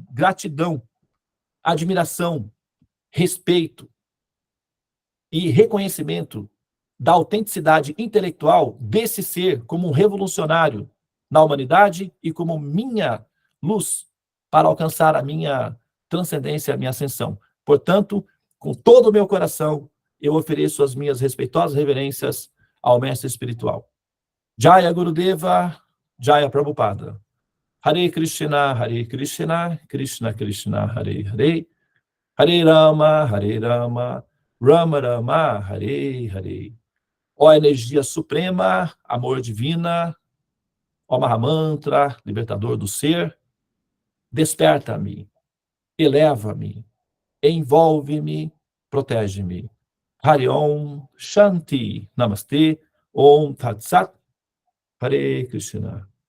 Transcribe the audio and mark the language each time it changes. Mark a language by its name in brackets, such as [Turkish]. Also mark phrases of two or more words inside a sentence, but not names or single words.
[Portuguese] Gratidão, admiração, respeito e reconhecimento da autenticidade intelectual desse ser como um revolucionário na humanidade e como minha luz para alcançar a minha transcendência, a minha ascensão. Portanto, com todo o meu coração, eu ofereço as minhas respeitosas reverências ao mestre espiritual. [Sanskrit] जय गुरुदेव, जय प्रभुपाद. हरे कृष्ण, कृष्ण कृष्ण, हरे हरे, हरे राम, राम राम, हरे हरे. [Portuguese] Ó energia suprema, amor divina, ó Mahamantra, libertador do ser, desperta-me, eleva-me, envolve-me, protege-me. [Sanskrit] हरि ॐ, शान्ति, नमस्ते, ॐ तत् सत्, हरे कृष्ण.